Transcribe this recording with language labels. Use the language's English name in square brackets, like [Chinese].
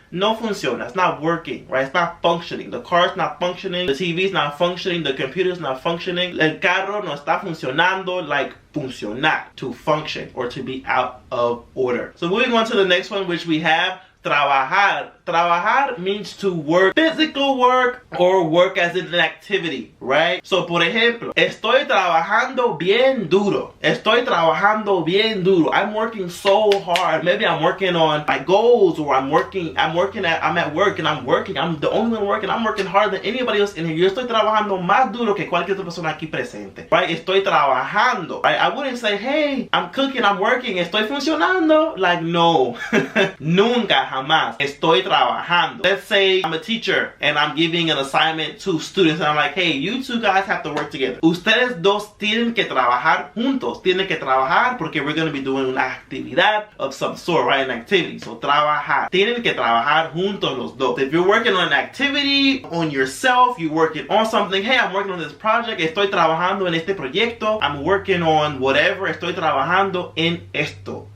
[Spanish] No funciona. [English] It's not working, right? It's not functioning. The car's not functioning, the TV's not functioning, the computer's not functioning, [Spanish] el carro no está funcionando. [English] Like funcionar, to function or to be out of order. So moving on to the next one, which we have trabajar. Trabajar means to work, physical work, or work as in an activity, right? [Spanish] So, por ejemplo, estoy trabajando bien duro. Estoy trabajando bien duro. [English] I'm working so hard. Maybe I'm working on my goals, or I'm at work and I'm working. I'm the only one working. I'm working harder than anybody else in here. [Spanish] Yo estoy trabajando más duro que cualquier otra persona aquí presente, right? Estoy trabajando, right? [English] I wouldn't say, hey, I'm cooking, I'm working, [Spanish] estoy funcionando. [English] Like, no. [Spanish] Nunca, jamás. Estoy trabajando. [English] Let's say I'm a teacher and I'm giving an assignment to students and I'm like, hey, you two guys have to work together. [Spanish] Ustedes dos tienen que trabajar juntos. Tienen que trabajar porque [English] we're going to be doing [Spanish] una actividad [English] of some sort, right? An activity. So [Spanish] trabajar. Tienen que trabajar juntos los dos. [English] If you're working on an activity, on yourself, you're working on something, hey, I'm working on this project, [Spanish] estoy trabajando en este proyecto, [English] I'm working on whatever, [Spanish] estoy trabajando en esto.